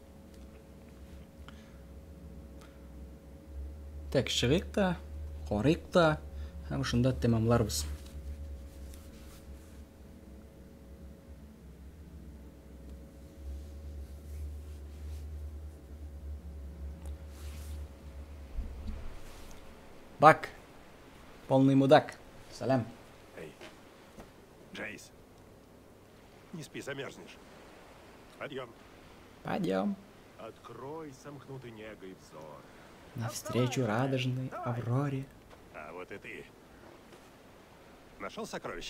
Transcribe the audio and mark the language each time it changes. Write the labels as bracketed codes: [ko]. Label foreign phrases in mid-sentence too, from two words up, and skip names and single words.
[tt] Так, чыгыйк та, карыйк та, һәм шунда тәмамларбыз. Бак. [ru] Полный мудак. Салам. Эй, Джейс, не спи, замерзнешь. Подъем. Подъем. Открой сомкнутый негой взор. Навстречу радужной Авроре. А вот и ты. Нашел сокровище?